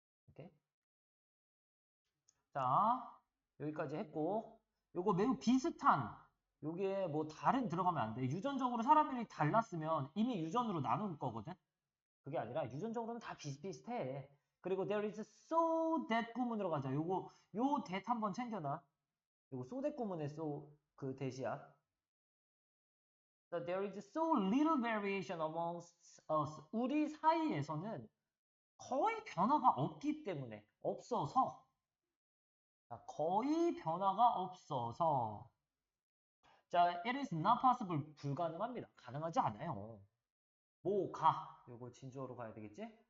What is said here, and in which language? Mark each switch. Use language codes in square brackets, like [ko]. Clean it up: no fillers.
[ko] 오케이? 자, 여기까지 했고, 요거 매우 비슷한, 요게 뭐 다른 들어가면 안 돼. 유전적으로 사람들이 달랐으면 이미 유전으로 나눌 거거든? 그게 아니라 유전적으로는 다 비슷비슷해. 그리고 there is so that 구문으로 가자. 요 that 한번 챙겨놔. 요거 so that 구문의 so 그 that이야. [en] So there is so little variation amongst us. [ko] 우리 사이에서는 거의 변화가 없기 때문에 없어서 자, 거의 변화가 없어서 자, [en] it is not possible [ko] 불가능합니다. 가능하지 않아요. 요거 진주어로 가야 되겠지?